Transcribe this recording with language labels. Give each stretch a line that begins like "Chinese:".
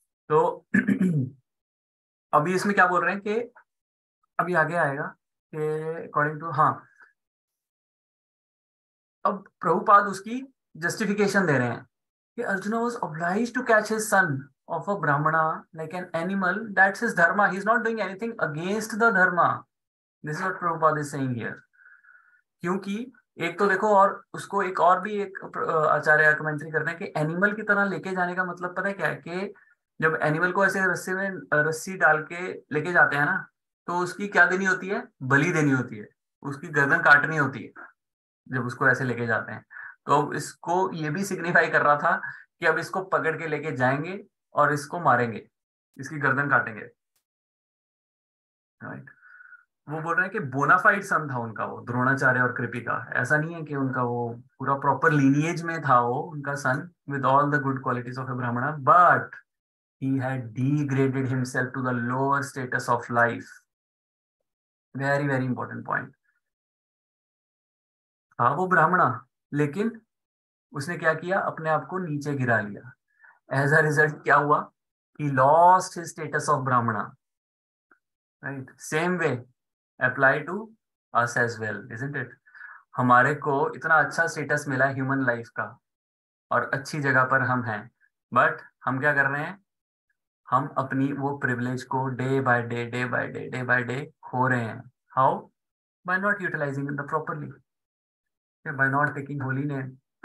Hindi: तो अभी इसमें क्या बोल रहे हैं कि अभी आगे आएगा कि अकॉर्डिंग टू, हाँ, अब प्रभुपाद उसकी जस्टिफिकेशन दे रहे हैं कि Arjun
English: Was obliged to catch his son of a brahmana like an animal. That's his dharma. He's not doing anything against the dharma. This is what Prabhupada is saying here.
Hindi: क्योंकि एक तो देखो, और उसको एक और भी एक आचार्य कमेंट्री करते हैं कि एनिमल की तरह लेके जाने का मतलब पता है क्या है? कि जब एनिमल को ऐसे रस्सी में रस्सी डाल के लेके जाते हैं ना, तो उसकी क्या देनी होती है? बलि देनी होती है, उसकी गर्दन काटनी होती है जब उसको ऐसे लेके जाते हैं। तो अब इसको ये भी सिग्निफाई कर रहा था कि अब इसको पकड़ के लेके जाएंगे और इसको मारेंगे, इसकी गर्दन काटेंगे। राइट। वो बोल रहे हैं कि बोनाफाइड सन था उनका वो द्रोणाचार्य और कृपिका। ऐसा नहीं है कि उनका वो पूरा
English: Proper lineage में था वो उनका son with all the good qualities of a brahmin, but he had degraded himself to the lower status of life. Very very important point.
Hindi: हाँ वो ब्राह्मणा, लेकिन उसने क्या किया, अपने आप को नीचे गिरा लिया।
English: as a result
Hindi: क्या हुआ,
English: he lost his status of brahmana. Right, same way apply to us as well, isn't it?
Hindi: हमारे को इतना अच्छा स्टेटस मिला ह्यूमन लाइफ का और अच्छी जगह पर हम हैं, बट हम क्या कर रहे हैं, हम अपनी वो प्रिविलेज को
English: day by day day by day day by day
Hindi: खो रहे हैं। How?
English: By not utilising it properly, by not taking holy name.